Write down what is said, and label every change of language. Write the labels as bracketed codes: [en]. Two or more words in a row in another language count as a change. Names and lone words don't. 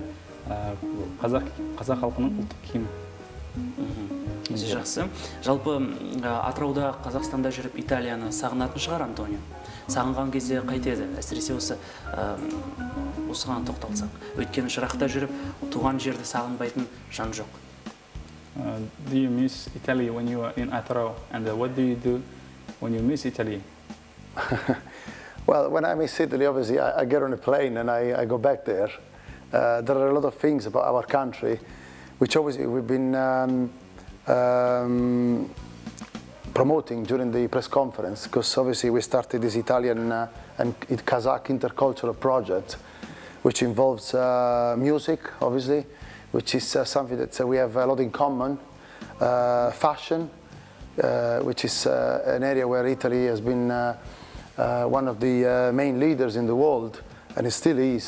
[kk] Қазақ халқының ұлттық киімі. Жақсы. Жалпы Атырауда, Қазақстанда жүріп Италияны сағынатын шығар, Антонио? Сағынған кезде қайтеді? Әсіресе осыған тоқталсақ. Өйткені жырақта жүріп, туған жерді сағынбайтын жан жоқ. [en] Do you miss Italy when you are in Atyrau? And what do you do when you miss Italy? Well, when I miss Italy, obviously, I get on a plane and I go back there. There are a lot of things about our country, which obviously we've been promoting during the press conference, because obviously we started this Italian and Kazakh intercultural project, which involves music, obviously, which is something that we have a lot in common, fashion, which is an area where Italy has been one of the main leaders in the world, and it still is.